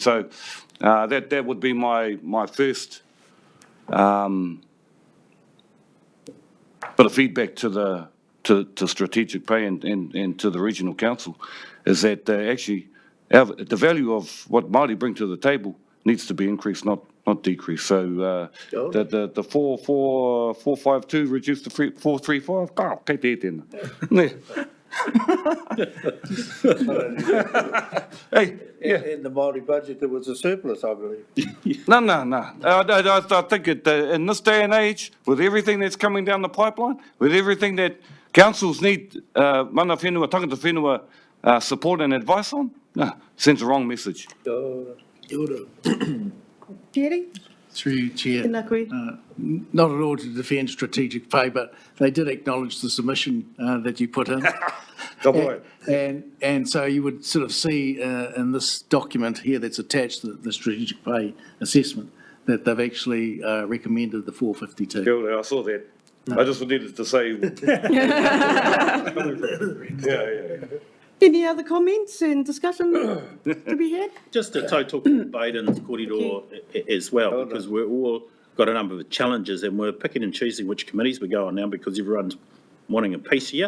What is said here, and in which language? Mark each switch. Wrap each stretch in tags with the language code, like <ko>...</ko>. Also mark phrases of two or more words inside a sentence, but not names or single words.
<en>So that would be my first bit of feedback to Strategic Pay and to the Regional Council, is that actually the value of what Māori bring to the table needs to be increased, not decreased. So the 452 reduced to 435.</en> <mi>Kei te he tēnā.</mi> <en>Hey, yeah. In the Māori budget, there was a surplus, I believe. No. I think in this day and age, with everything that's coming down the pipeline, with everything that councils need</en> <mi>mana whenua, tangata whenua</mi> <en>support and advice on, sends the wrong message. Jerry? Through you, Chair.</en> <mi>Tēnā koe.</mi> <en>Not at all to defend strategic pay, but they did acknowledge the submission that you put in. And so you would sort of see in this document here that's attached, the strategic pay assessment, that they've actually recommended the 452.</en> <mi>Kia ora,</mi> <en>I saw that. I just needed to say. Yeah. Any other comments and discussion to be had? Just a tautoko Baden's corridor as well, because we're all got a number of challenges and we're picking and choosing which committees we go on now because everyone's wanting a piece here.</en>